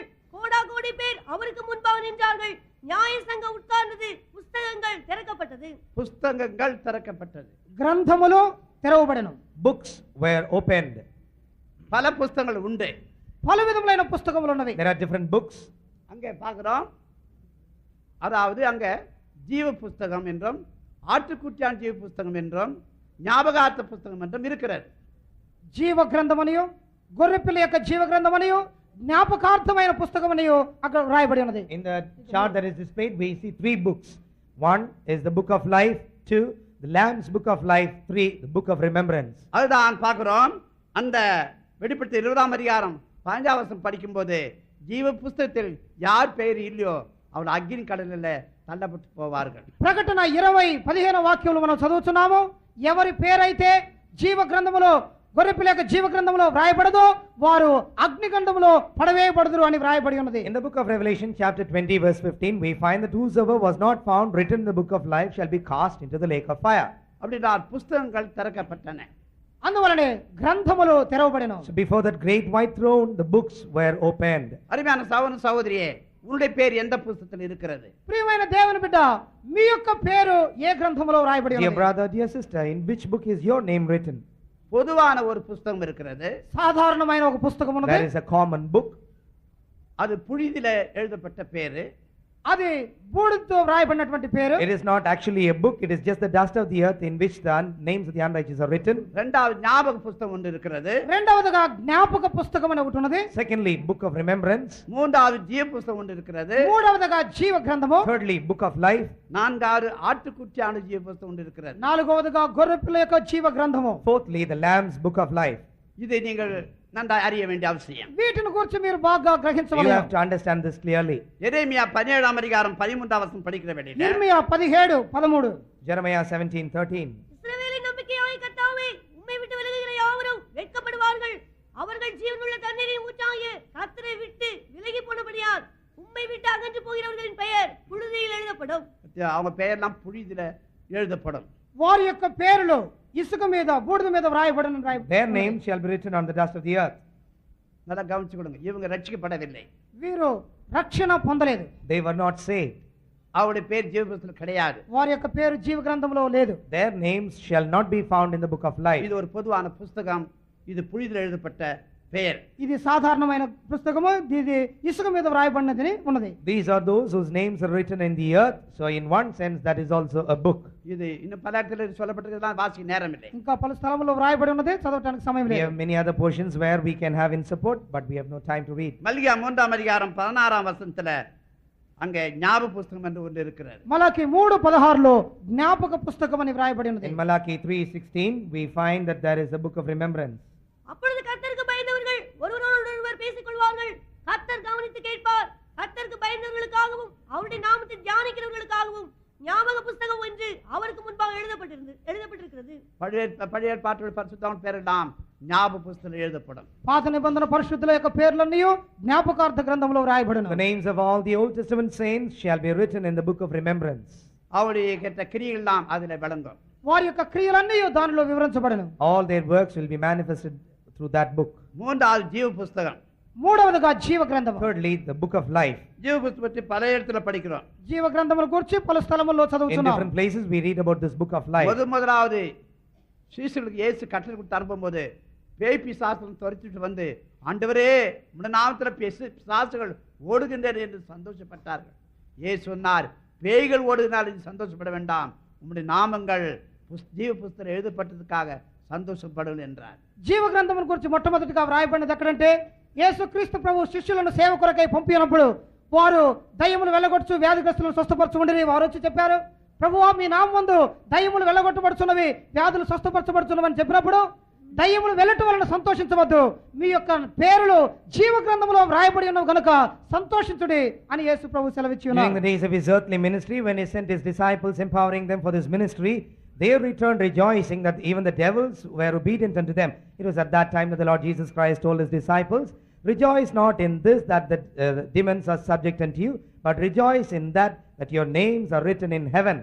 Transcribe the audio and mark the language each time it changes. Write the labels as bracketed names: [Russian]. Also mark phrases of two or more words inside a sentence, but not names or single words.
[Tamil] கோடா கோடி பேர் அவருக்கு முன்பாக நின்றார்கள். நியாய சங்கம் உட்கார்ந்தது. புஸ்தகங்கள் திறக்கப்பட்டது. புஸ்தகங்கள் திறக்கப்பட்டது. [Telugu] గ్రంథములు తెరవబడెను. [English] Books were opened. [Tamil] பல புஸ்தகங்கள் உண்டு. [Telugu] పలు విధములైన పుస్తకములు ఉన్నవి. [English] There are different books. [Tamil] அங்கே பார்க்கிறோம், அதாவது அங்க ஜீவ புஸ்தகம் என்றும் ஆட்டுக்குட்டியான் ஜீவ புஸ்தகம் என்றும் ஞாபகார்த்த புஸ்தகம் என்றும் இருக்கிறது. [Telugu] జీవ గ్రంథమనియు, గొర్రెపిల్ల యొక్క జీవ గ్రంథమనియు, జ్ఞాపకార్థమైన పుస్తకమనియు అక్కడ వ్రాయబడి ఉన్నది. [English] In the chart that is displayed, we see 3 books. 1 is the book of life, 2 the Lamb's book of life, 3 the book of remembrance. [Tamil] அதுதான் பார்க்கிறோம். அந்த வெளிப்படுத்த 20ஆம் அதிகாரம் 15ஆம் வசனம் படிக்கும்போது ஜீவ புஸ்தகத்தில் யார் பெயர் இல்லையோ அவள் அக்கினி கடலில் தள்ளப்பட்டு போவார்கள். [Telugu] ప్రకటన 20:15 వాక్యములు మనం చదువుతున్నాము. ఎవరి పేరైతే జీవ గ్రంథములో, గొర్రెపిల్ల యొక్క జీవ గ్రంథములో వ్రాయబడదో వారు అగ్నిగంధములో పడవేయబడుదురు అని వ్రాయబడి ఉన్నది. [English] In the book of Revelation chapter 20 verse 15, we find that whosoever was not found written in the book of life shall be cast into the lake of fire. [Tamil] அப்படின்னா புஸ்தகங்கள் திறக்கப்பட்டன. [Telugu] అందువలనే గ్రంథములు తెరవబడెను. [English] So before that great white throne, the books were opened. [Tamil] அருமையான சகோதர சகோதரியே, உன்னுடைய பேர் எந்த புஸ்தகத்தில் இருக்கிறது? [Telugu] ప్రియమైన దేవుని బిడ్డ, మీ యొక్క పేరు ఏ గ్రంథములో వ్రాయబడి [English] Dear [Telugu] ఉన్నది? [English] brother, dear sister, in which book is your name written? [Tamil] பொதுவான ஒரு புஸ்தகம் இருக்கிறது. [Telugu] సాధారణమైన ఒక పుస్తకం ఉన్నది. [English] There is a common book. [Tamil] அது புழுதியில எழுதப்பட்ட பேரு. [Telugu] అది బూడిదతో వ్రాయబడినటువంటి పేరు. [English] It is not actually a book, it is just the dust of the earth in which the names of the unrighteous are written. [Tamil] இரண்டாவது ஞாபக புஸ்தகம் ஒன்று இருக்கிறது. [Telugu] రెండవదిగా జ్ఞాపక పుస్తకం అని ఒకటి ఉన్నది. [English] Secondly, book of remembrance. [Tamil] மூன்றாவது ஜீவ புஸ்தகம் ஒன்று இருக்கிறது. [Telugu] మూడవదిగా జీవ గ్రంథము. [English] Thirdly, book of life. [Tamil] நான்காவது ஆட்டுக்குட்டியான ஜீவ புஸ்தகம் ஒன்று இருக்கிறது. [Telugu] నాలుగవదిగా గొర్రెపిల్ల యొక్క జీవ గ్రంథము. [English] Fourthly, the Lamb's book of life. [Tamil] இதை நீங்கள் நன்றாக அறிய வேண்டிய அவசியம். [Telugu] వీటిని గురించి మీరు బాగా [English] You [Telugu] గ్రహించవాలి. [English] have to understand this clearly. [Tamil] எரேமியா 17ஆம் அதிகாரம் 13ஆம் வசனம் படிக்கிற வேண்டியது. [Telugu] ఇర్మియా 17:13. [English] Jeremiah 17:13. [Tamil] இஸ்ரவேலின் நம்பிக்கையாகிய கர்த்தாவே, உம்மை விட்டு விலகுகிற யாவரும் வெட்கப்படுவார்கள். அவர்கள் ஜீவனுள்ள தண்ணீரின் ஊற்றாகிய கர்த்தரை விட்டு விலகி போனபடியால் உம்மை விட்டு அகன்று போகிறவர்களின் பெயர் புழுதியில் எழுதப்படும். அவங்க பெயர்லாம் புழுதியில எழுதப்படும். [Telugu] వారి యొక్క పేరులు ఇసుక మీద, బూడిద మీద వ్రాయబడను. [English] Their names shall be written on the dust of the earth. [Tamil] நல்லா கவனிச்சு கொடுங்க. இவங்க ரட்சிக்கப்படவில்லை. [Telugu] వీరు రక్షణ పొందలేదు. [English] They were not saved. [Tamil] அவருடைய பேர் ஜீவ புஸ்தகத்தில் கிடையாது. [Telugu] వారి యొక్క పేరు జీవ గ్రంథంలో లేదు. [English] Their names shall not be found in the book of life. [Tamil] இது ஒரு பொதுவான புஸ்தகம். இது புழுதியில் எழுதப்பட்ட பெயர். [Telugu] ఇది సాధారణమైన పుస్తకము. ఇది ఇసుక మీద వ్రాయబడినది ఉన్నది. [English] These are those whose names are written in the earth. So in one sense, that is also a book. [Tamil] இது இன்னும் பல இடத்துல சொல்லப்பட்டிருக்கிறதா வாசிக்க நேரம் இல்லை. [Telugu] ఇంకా పలు స్థలములో వ్రాయబడి ఉన్నది, చదవడానికి సమయం [English] We [Telugu] లేదు. [English] have many other portions where we can have in support, but we have no time to read. [Tamil] மல்கியா 3ஆம் அதிகாரம் 16ஆம் வசனத்துல அங்கே ஞாபக புஸ்தகம் என்று ஒன்று இருக்கிறது. [Telugu] మలాకి 3:16లో జ్ఞాపక పుస్తకం అని వ్రాయబడి ఉన్నది. [English] In Malachi 3:16, we find that there is a book of remembrance. [Tamil] அப்பொழுது கர்த்தருக்கு பயந்தவர்கள் ஒருவரோடொருவர் பேசிக் கொள்வார்கள். கர்த்தர் கவனித்து கேட்பார். கர்த்தருக்கு பயந்தவர்களுக்காகவும் அவருடைய நாமத்தை தியானிக்கிறவர்களுக்காகவும் ஞாபக புஸ்தகம் ஒன்று அவருக்கு முன்பாக எழுதப்பட்டிருக்கிறது. பழைய ஏற்பாட்டோட பரிசுத்தவான் பேரெல்லாம் ஞாபக புஸ்தகம் எழுதப்படும். [Telugu] పాత నిబంధన పరిశుద్ధుల యొక్క పేర్లన్నీ జ్ఞాపకార్థ గ్రంథంలో వ్రాయబడును. [English] The names of all the Old Testament saints shall be written in the book of remembrance. [Tamil] அவருடைய கேட்ட கிரியைகள் எல்லாம் அதில் விளங்கும். [Telugu] వారి యొక్క క్రియలన్నీ దానిలో వివరించబడును. [English] All their works will be manifested through that book. [Tamil] மூன்றாவது ஜீவ புஸ்தகம். [Telugu] మూడవదిగా జీవ గ్రంథము. [English] Thirdly, the book of life. [Tamil] ஜீவ புஸ்தகம் பற்றி பல இடத்துல படிக்கிறோம். [Telugu] జీవ గ్రంథముల గురించి పలు స్థలముల్లో [English] In [Telugu] చదువుతున్నాం. [English] different places we read about this book of life. [Tamil] முதலாவது சீசர்களுக்கு இயேசு கட்டளை கொடுத்து அனுப்பும்போது பேய் பிசாசுகளை துரத்திட்டு வந்து ஆண்டவரே உம்முடைய நாமத்தில் பிசாசுகள் ஓடுகின்றன என்று சந்தோஷப்பட்டார்கள். இயேசு சொன்னார், பேய்கள் ஓடுகினால் இது சந்தோஷப்பட வேண்டாம், உம்முடைய நாமங்கள் ஜீவ புஸ்தகம் எழுதப்பட்டதுக்காக సంతోషపడను என்றார். [Telugu] జీవ గ్రంథముల గురించి మొట్టమొదటిగా వ్రాయబడినది ఎక్కడంటే యేసుక్రీస్తు ప్రభు శిష్యులను సేవ కొరకై పంపినప్పుడు వారు దయ్యములు వెళ్ళగొట్టు వ్యాధిగ్రస్తులను స్వస్థపరచుకుంటే వారు వచ్చి చెప్పారు, ప్రభువా మీ నామమందు దయ్యములు వెళ్ళగొట్టబడుచున్నవి, వ్యాధులు స్వస్థపరచబడుచున్నవని చెప్పినప్పుడు దయ్యములు వెళ్ళటం వలన సంతోషించవద్దు, మీ యొక్క పేరులు జీవ గ్రంథములో వ్రాయబడి ఉన్నవి కనుక సంతోషించుడి అని యేసు ప్రభు సెలవిచ్చి [English] During [Telugu] ఉన్నారు. [English] the days of his earthly ministry, when he sent his disciples, empowering them for this ministry, they returned rejoicing that even the devils were obedient unto them. It was at that time that the Lord Jesus Christ told his disciples, rejoice not in this that the demons are subject unto you, but rejoice in that your names are written in heaven.